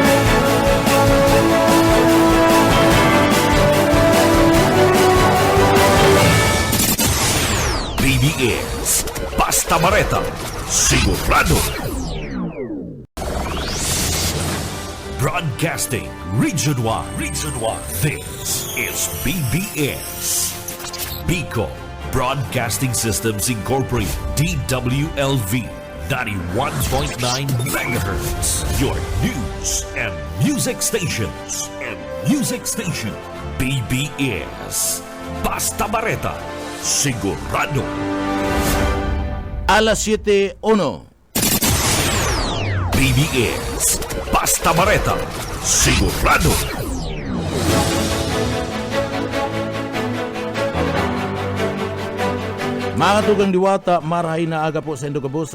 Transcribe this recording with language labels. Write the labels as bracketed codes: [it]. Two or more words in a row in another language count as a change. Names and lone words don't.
[bik] BBS Basta Bareta Sigurado. [en] Broadcasting Region 1. This is BBS Bicol Broadcasting Systems Incorporated, DWLV 91.9 MHz. Your news and music stations. [bik] BBS Basta Bareta Sigurado. Alas 7:01. BBS Basta Bareta Sigurado. Mga tugang diwata, marahay na aga po sa Indogabos.